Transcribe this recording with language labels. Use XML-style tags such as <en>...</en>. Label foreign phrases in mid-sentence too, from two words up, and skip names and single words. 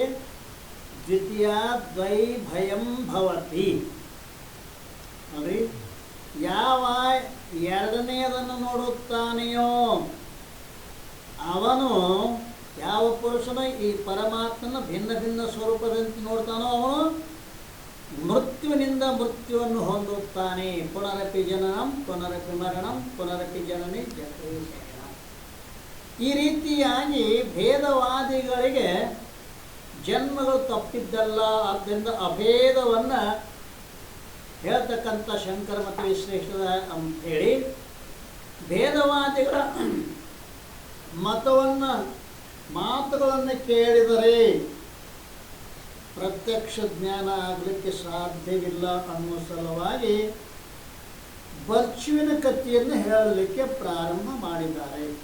<sa>ದ್ವಿತೀಯ ದ್ವೈ ಭಯಂ ಭವತಿ</sa> <kn>ನೋಡಿ, ಯಾವ ಎರಡನೆಯದನ್ನು ನೋಡುತ್ತಾನೆಯೋ ಅವನು, ಯಾವ ಪುರುಷನು ಈ ಪರಮಾತ್ಮನ ಭಿನ್ನ ಭಿನ್ನ ಸ್ವರೂಪದಂತೆ ನೋಡ್ತಾನೋ ಅವನು ಮೃತ್ಯುವಿನಿಂದ ಮೃತ್ಯುವನ್ನು ಹೊಂದುತ್ತಾನೆ.</kn> <sa>ಪುನರಪಿ ಜನನಂ ಪುನರಪಿ ಮರಣಂ ಪುನರಪಿ ಜನನಿ ಜಠರೇಶಯನ.</sa> <kn>ಈ ರೀತಿಯಾಗಿ ಭೇದವಾದಿಗಳಿಗೆ ಜನ್ಮಗಳು ತಪ್ಪಿದ್ದಲ್ಲ. ಆದ್ದರಿಂದ ಅಭೇದವನ್ನು ಹೇಳ್ತಕ್ಕಂಥ ಶಂಕರ ಮತ್ತು ವಿಶ್ಲೇಷದ ಅಂಥೇಳಿ ಭೇದವಾದಿಗಳ ಮಾತುಗಳನ್ನು ಕೇಳಿದರೆ ಪ್ರತ್ಯಕ್ಷ ಜ್ಞಾನ ಆಗಲಿಕ್ಕೆ ಸಾಧ್ಯವಿಲ್ಲ ಅನ್ನೋ ಸಲುವಾಗಿ ಬರ್ಚುವಿನ ಕಥೆಯನ್ನು ಹೇಳಲಿಕ್ಕೆ ಪ್ರಾರಂಭ ಮಾಡಿದ್ದಾರೆ.</kn>